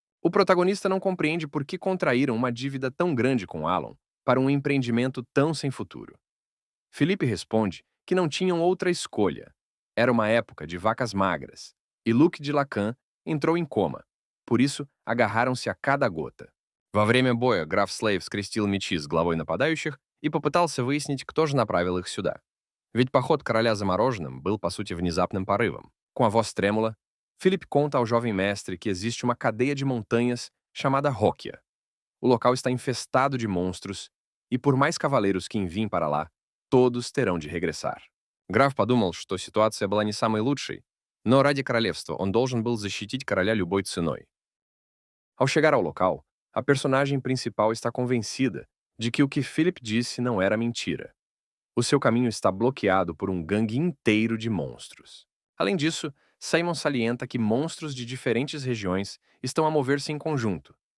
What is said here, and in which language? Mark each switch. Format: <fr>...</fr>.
<pt>O protagonista não compreende por que contraíram uma dívida tão grande com Alon para um empreendimento tão sem futuro. Felipe responde que não tinham outra escolha. Era uma época de vacas magras, e Luc de Lacan entrou em coma. Por isso, agarraram-se a cada gota.</pt> <ru>Во время боя граф Слейв скрестил мечи с главой нападающих и попытался выяснить, кто же направил их сюда. Ведь поход короля замороженным был, по сути, внезапным порывом.</ru> <pt>Com a voz trêmula, Philip conta ao jovem mestre que existe uma cadeia de montanhas chamada Róquia. O local está infestado de monstros, e por mais cavaleiros que enviem para lá, todos terão de regressar.</pt> <ru>Граф подумал, что ситуация была не самой лучшей, но ради королевства он должен был защитить короля любой ценой.</ru> <pt>Ao chegar ao local, a personagem principal está convencida de que o que Philip disse não era mentira. O seu caminho está bloqueado por um gangue inteiro de monstros. Além disso, Simon salienta que monstros de diferentes regiões estão a mover-se em conjunto.</pt>